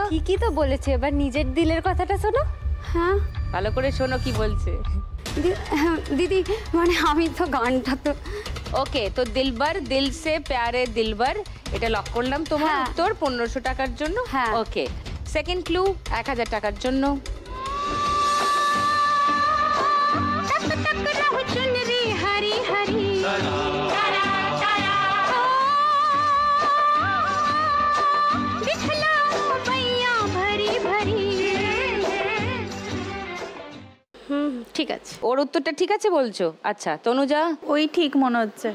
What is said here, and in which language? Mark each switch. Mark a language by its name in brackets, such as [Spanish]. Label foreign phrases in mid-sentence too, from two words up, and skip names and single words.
[Bangla] কি তো বলেছে, এবার নিজের দিলের কথাটা শোনো। হ্যাঁ ভালো করে শোনো কি বলছে। দিদি মানে আমি তো গানটা তো ওকে, তো [Hindi] दिलबर दिल से प्यारे दिलबर [Bangla] এটা লক করলাম তোমার হ্যাঁ। উত্তর 1500 টাকার জন্য। হ্যাঁ। ওকে, সেকেন্ড ক্লু 1000 টাকার জন্য। [Hindi] हरी हरी दिखला मैया भरी भरी। [Bangla] ঠিক আছে। ওর উত্তরটা ঠিক আছে বলছো? আচ্ছা তনুজা? ওই ঠিক মনে হচ্ছে।